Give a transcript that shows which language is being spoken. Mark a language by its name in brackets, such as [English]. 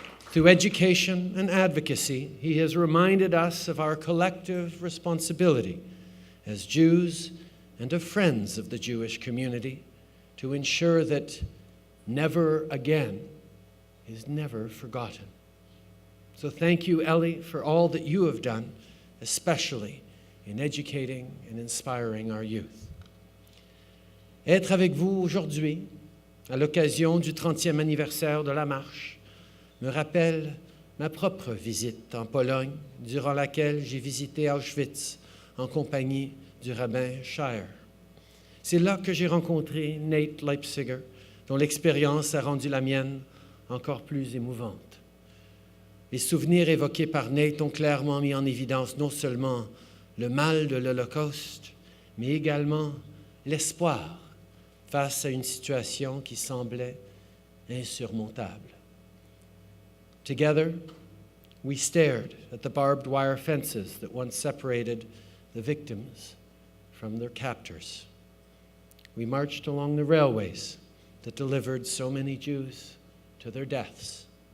[English] Through education and advocacy, he has reminded us of our collective responsibility as Jews and as friends of the Jewish community to ensure that never again is never forgotten. So thank you, Ellie, for all that you have done, especially in educating and inspiring our youth. [French] Être avec vous aujourd'hui, à l'occasion du 30e anniversaire de la marche, me rappelle ma propre visite en Pologne, durant laquelle j'ai visité Auschwitz en compagnie du rabbin Shire. C'est là que j'ai rencontré Nate Leipziger, dont l'expérience a rendu la mienne encore plus émouvante. Les souvenirs évoqués par Nate ont clairement mis en évidence non seulement le mal de l'Holocauste, mais également l'espoir face à une situation qui semblait insurmontable. [English] Together, we stared at the barbed wire fences that once separated the victims from their captors. We marched along the railways that delivered so many Jews to their deaths.